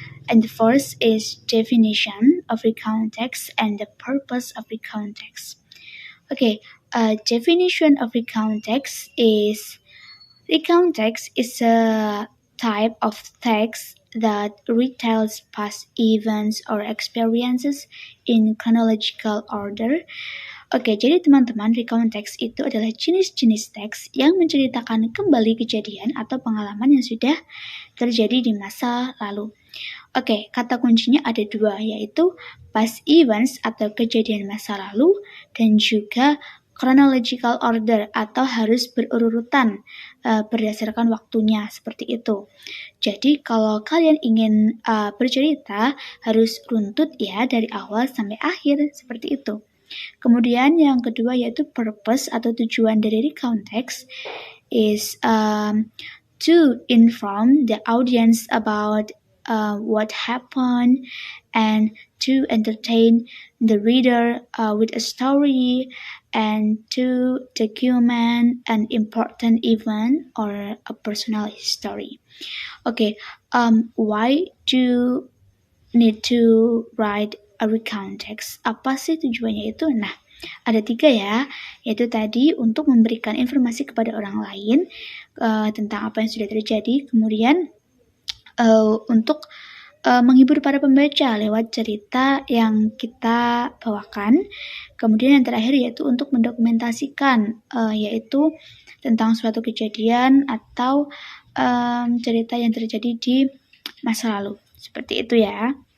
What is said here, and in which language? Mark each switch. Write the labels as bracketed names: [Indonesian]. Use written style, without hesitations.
[English] And the first is definition of recount text and the purpose of recount text. Okay, definition of recount text is recount text is a type of text that retells past events or experiences in chronological order. [Indonesian] Oke, jadi teman-teman, recount text itu adalah jenis-jenis teks yang menceritakan kembali kejadian atau pengalaman yang sudah terjadi di masa lalu. Oke, kata kuncinya ada dua, yaitu past events atau kejadian masa lalu dan juga chronological order atau harus berurutan berdasarkan waktunya, seperti itu. Jadi kalau kalian ingin bercerita harus runtut ya dari awal sampai akhir, seperti itu. Kemudian yang kedua yaitu purpose atau tujuan dari [English] recount text is to inform the audience about what happened and to entertain the reader with a story and to document an important event or a personal history. Okay, why do you need to write a recount text? [Indonesian] Apa sih tujuannya itu? Nah, ada 3 ya, yaitu tadi untuk memberikan informasi kepada orang lain tentang apa yang sudah terjadi, kemudian untuk menghibur para pembaca lewat cerita yang kita bawakan, kemudian yang terakhir yaitu untuk mendokumentasikan, yaitu tentang suatu kejadian atau cerita yang terjadi di masa lalu, seperti itu ya.